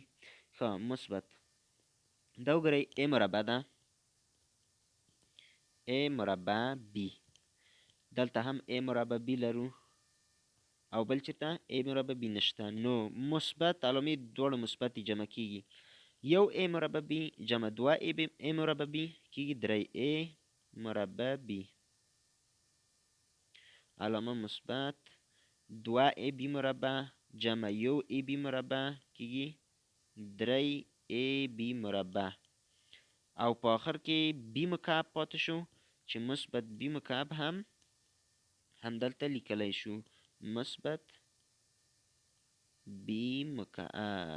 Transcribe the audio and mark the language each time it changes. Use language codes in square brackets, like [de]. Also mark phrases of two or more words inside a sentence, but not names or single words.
[ps] ښه مثبت دا وګورئ ای مربع ده، ای مربع بی، دلته هم ای مربع بی لرو او بل چېرته ای مربع بی نشته. نو مثبت علامې دواړه مثبت دي، جمع کېږي. یو ای مربع بی جمع دوه ای مربع بی کېږي 3 ای مربع بی، علامه مثبت. 2 ای بی مربع جمع یو ای بی مربع کېږي 3 ای بی مربع، او په آخر کې بی مکعب پاتې شو چې مثبت بی مکعب هم همدلته لیکلی شو، مثبت بی مکعب.